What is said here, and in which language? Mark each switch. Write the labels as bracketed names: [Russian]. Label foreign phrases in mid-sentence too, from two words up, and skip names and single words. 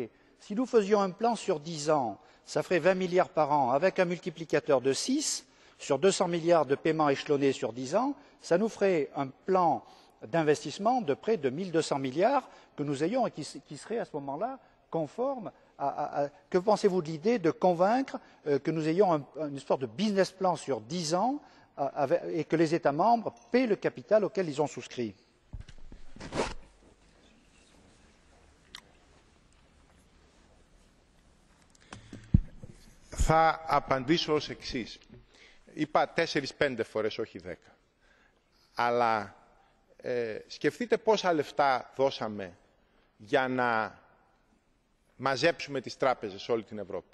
[French] Si nous faisions un plan sur 10 ans, ça ferait 20 milliards par an, avec un multiplicateur de 6, sur 200 milliards de paiements échelonnés sur 10 ans, ça nous ferait un plan d'investissement de près de 1200 milliards que nous ayons et qui serait à ce moment-là conforme à... Que pensez-vous de l'idée de convaincre que nous ayons une sorte de [English] business plan [French] sur 10 ans et que les États membres paient le capital auquel ils ont souscrit? [Greek] Θα απαντήσω ως εξής. Είπα 4-5 φορές, όχι 10. Αλλά σκεφτείτε πόσα λεφτά δώσαμε για να μαζέψουμε τις τράπεζες σε όλη την Ευρώπη.